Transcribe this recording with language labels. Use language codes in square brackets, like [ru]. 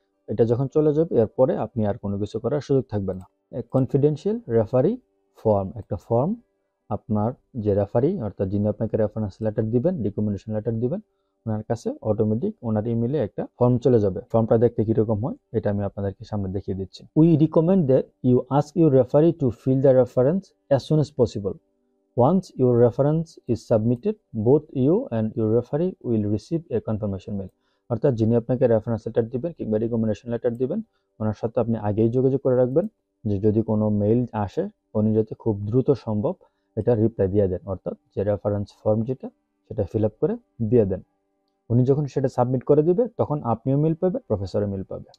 [bn] এটা যখন চলে যাবে এরপরে আপনি আর কোনো কিছু করার সুযোগ থাকবে না। কনফিডেন্সিয়াল রেফারি ফর্ম, একটা ফর্ম আপনার যে রেফারি অর্থাৎ যিনি আপনাকে রেফারেন্স লেটার দিবেন, রিকমেন্ডেশন লেটার দিবেন, ওনার কাছে অটোমেটিক ওনার ইমেলে একটা ফর্ম চলে যাবে। ফর্মটা দেখতে কিরকম হয় এটা আমি আপনাদেরকে সামনে দেখিয়ে দিচ্ছি। [en] We recommend that you ask your referee to fill the reference as soon as possible. Once your reference is submitted, both you and your referee will receive a confirmation mail. [bn] অর্থাৎ যিনি আপনাকে রেফারেন্স লেটার দিবেন কিংবা recommendation letter দিবেন, ওনার সাথে আপনি আগেই যোগাযোগ করে রাখবেন যে যদি কোনো মেইল আসে উনি যাতে খুব দ্রুত সম্ভব এটা রিপ্লাই দিয়ে দেন, অর্থাৎ যে রেফারেন্স ফর্ম যেটা সেটা ফিল আপ করে দিয়ে দেন। উনি যখন সেটা সাবমিট করে দিবে তখন আপনিও মেল পাবে, প্রফেসরও মেল পাবে।